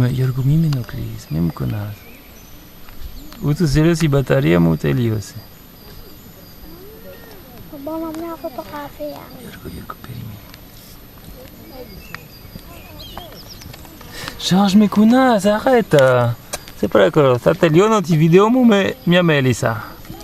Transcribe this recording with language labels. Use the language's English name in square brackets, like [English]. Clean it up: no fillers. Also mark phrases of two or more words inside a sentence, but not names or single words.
[Greek] Γιώργο, μη με ενοχλείς, μη μου κονάς. Ούτως ή άλλως η μπαταρία μου τελείωσε. Μπαμπά, μια φωτογραφία. Γιώργο, περίμενε. Georges, με κουνάς, [French] arrête. C'est pas d'accord, [Greek] θα τελειώνω τη βίντεο μου με μια μέλισσα.